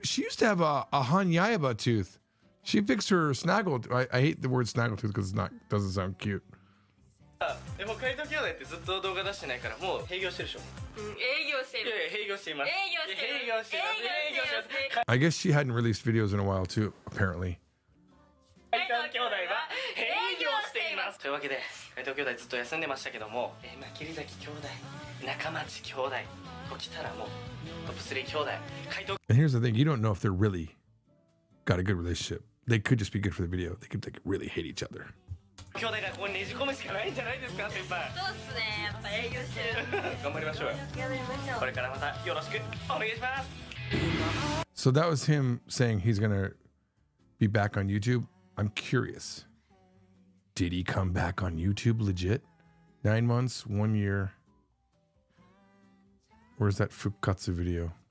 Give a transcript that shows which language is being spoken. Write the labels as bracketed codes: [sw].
[en] She used to have a Hanyaiba tooth. She fixed her snaggle. I hate the word snaggle tooth because doesn't sound cute. [ja] でも怪盗兄弟ってずっと動画出してないからもう閉業してるでしょ。営業してる。いやいや閉業しています。営業してます。 [en] I guess she hadn't released videos in a while too. Apparently. [ja] 怪盗兄弟は営業しています。というわけで怪盗兄弟ずっと休んでましたけども、桐崎兄弟、中町兄弟、こう来たらもうトップ3兄弟、怪盗。 [en] And here's the thing: you don't know if they're really got a good relationship. They could just be good for the video. They could like really hate each other. [ja] 兄弟がここにねじ込むしかないんじゃないですか先輩。そうっすね。やっぱ営業してる。頑張りましょうよ。頑張りましょう。これからまたよろしくお願いします。 [en] So that was him saying he's gonna be back on YouTube. I'm curious. Did he come back on YouTube legit? 9 months, 1 year. Where's that Fukatsu video?